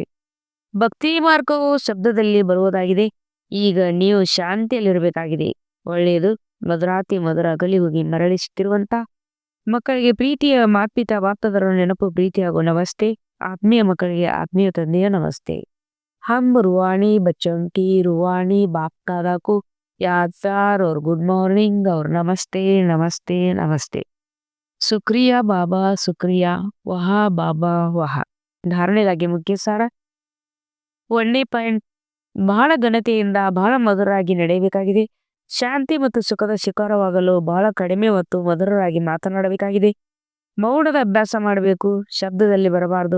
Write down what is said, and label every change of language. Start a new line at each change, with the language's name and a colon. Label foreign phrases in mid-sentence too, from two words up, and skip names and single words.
Kannada: ಭಕ್ತಿ ಮಾರ್ಗವು ಶಬ್ದದಲ್ಲಿ ಬರುವುದಾಗಿದೆ. ಈಗ ನೀವು ಶಾಂತಿಯಲ್ಲಿರಬೇಕಾಗಿದೆ. ಒಳ್ಳೆಯದು. ಮಧುರಾತಿ ಮಧುರ ಅಗಲಿ ಹೋಗಿ ಮರಳಿಸುತ್ತಿರುವಂತ ಮಕ್ಕಳಿಗೆ ಪ್ರೀತಿಯ ಮಾತ್ಪಿತ ಬಾಪ್ತದರ ನೆನಪು ಪ್ರೀತಿ ಹಾಗೂ ನಮಸ್ತೆ. ಆತ್ಮೀಯ ಮಕ್ಕಳಿಗೆ ಆತ್ಮೀಯ ತಂದೆಯ ನಮಸ್ತೆ.
Hindi: हम रूहानी बच्चों की रूहानी बाप दादा को याद प्यार और
English: good morning
Hindi: और नमस्ते नमस्ते नमस्ते. शुक्रिया बाबा शुक्रिया, वाह बाबा वाह.
Kannada: ಧಾರಣೆಗಾಗಿ ಮುಖ್ಯ ಸಾರ. 1ನೇ ಪಾಯಿಂಟ್, ಬಹಳ ಘನತೆಯಿಂದ ಬಹಳ ಮಧುರರಾಗಿ ನಡೆಯಬೇಕಾಗಿದೆ. ಶಾಂತಿ ಮತ್ತು ಸುಖದ ಶಿಖರವಾಗಲು ಬಹಳ ಕಡಿಮೆ ಮತ್ತು ಮಧುರರಾಗಿ ಮಾತನಾಡಬೇಕಾಗಿದೆ. ಮೌನದ ಅಭ್ಯಾಸ ಮಾಡಬೇಕು, ಶಬ್ದದಲ್ಲಿ ಬರಬಾರದು.